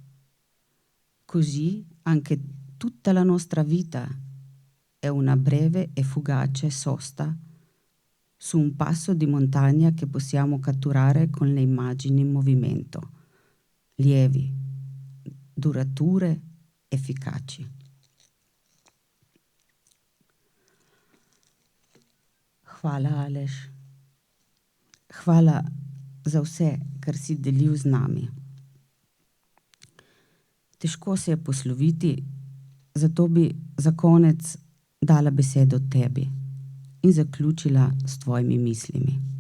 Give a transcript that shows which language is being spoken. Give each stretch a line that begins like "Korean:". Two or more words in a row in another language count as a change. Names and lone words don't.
Italian: Così anche tutta la nostra vita è una breve e fugace sosta su un passo di montagna che possiamo catturare con le immagini in movimento, lievi, durature, efficaci.
Slovenian: Hvala, Aleš. Hvala za vse, kar si delil z nami. Težko se je posloviti, zato bi za konec dala besedo tebi in zaključila s tvojimi mislimi.